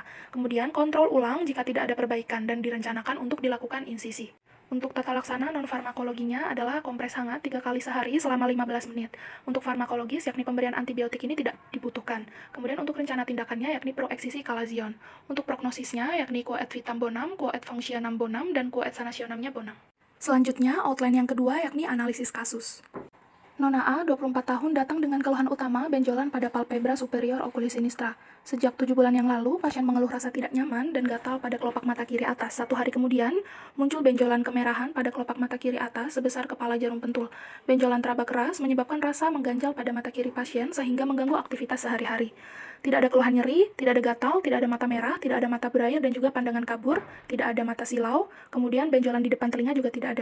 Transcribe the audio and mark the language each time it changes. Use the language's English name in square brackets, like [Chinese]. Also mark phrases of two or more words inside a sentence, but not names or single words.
[Indonesian] Kemudian kontrol ulang jika tidak ada perbaikan dan direncanakan untuk dilakukan insisi. Untuk tata laksana non-farmakologinya adalah kompres hangat 3 kali sehari selama 15 menit. Untuk farmakologis, yakni pemberian antibiotik ini tidak dibutuhkan. Kemudian untuk rencana tindakannya, yakni proeksisi kalazion. Untuk prognosisnya, yakni [Latin] quoad vitam bonum, quoad functionam bonum, [Indonesian] dan [Latin] quoad sanationamnya bonum. [Indonesian] Selanjutnya, outline yang kedua yakni analisis kasus. Nona A, 24 tahun, datang dengan keluhan utama benjolan pada [Latin] palpebra superior oculis sinistra. [Indonesian] Sejak 7 bulan yang lalu, pasien mengeluh rasa tidak nyaman dan gatal pada kelopak mata kiri atas. 1 hari kemudian, muncul benjolan kemerahan pada kelopak mata kiri atas sebesar kepala jarum pentul. Benjolan teraba keras menyebabkan rasa mengganjal pada mata kiri pasien sehingga mengganggu aktivitas sehari-hari. Tidak ada keluhan nyeri, tidak ada gatal, tidak ada mata merah, tidak ada mata berair dan juga pandangan kabur, tidak ada mata silau, kemudian benjolan di depan telinga juga tidak ada.